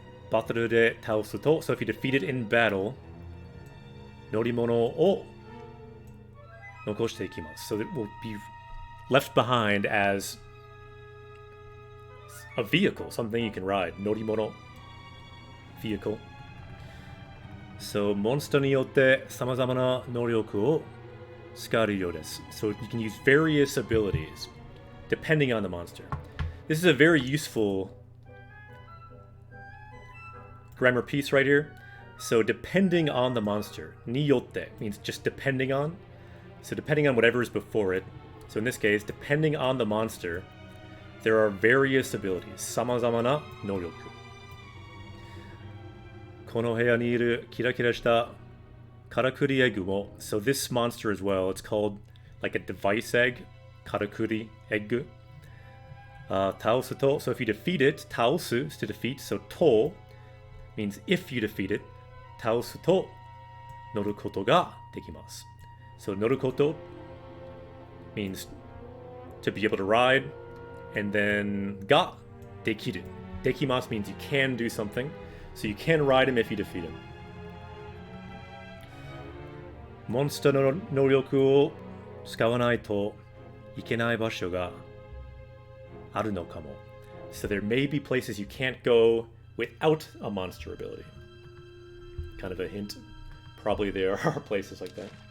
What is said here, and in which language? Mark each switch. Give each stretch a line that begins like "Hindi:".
Japanese: バトルで倒すと、
English: so if you defeat it in battle,
Japanese: 乗り物を残していきます。
English: So it will be left behind as a vehicle, something you can ride.
Japanese: 乗り物 vehicle. So モンスターによって様々な能力を使えるようです。
English: So you can use various abilities depending on the monster. This is a very useful grammar piece right here. So depending on the monster, によって means just depending on. So depending on whatever is before it. So in this case, depending on the monster, there are various abilities.
Japanese: 様々な能力。この部屋にいるキラキラしたカラクリエッグも
English: So this monster as well, it's called like a device egg.
Japanese: カラクリエッグ。倒すと
English: So if you defeat it, 倒す is to defeat. So と means if you defeat it,
Japanese: 倒すと乗ることができます。
English: So 乗ること means to be able to ride, and then ができる。できます means you can do something. So you can ride him if you defeat him.
Japanese: モンスターの能力を使わないといけない場所があるのかも。
English: So there may be places you can't go without a monster ability. Kind of a hint. Probably there are places like that.